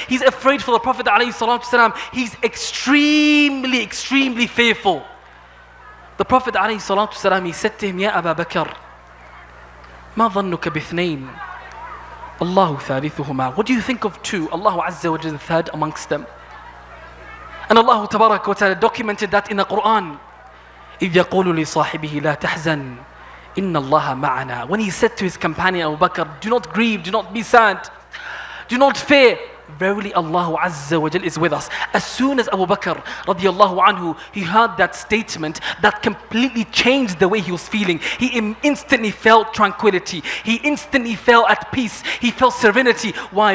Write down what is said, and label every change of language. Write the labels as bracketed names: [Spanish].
[English] He's afraid for the Prophet ﷺ. He's extremely, extremely fearful. The Prophet ﷺ, he said to him, Ya Aba Bakr, [Arabic] ما ظنك باثنين الله ثالثهما. [English] What do you think of two? Allah Azza wa Jalla, the third amongst them. And Allah Tabaraka wa Ta'ala documented that in the Quran. [Arabic] إذ يقول لصاحبه لا تحزن Inna Allah ma'ana. [English] When he said to his companion Abu Bakr, do not grieve, do not be sad, do not fear. Verily Allah Azza wa Jal is with us. As soon as Abu Bakr radiallahu anhu, he heard that statement, that completely changed the way he was feeling. He instantly felt tranquility. He instantly felt at peace. He felt serenity. Why?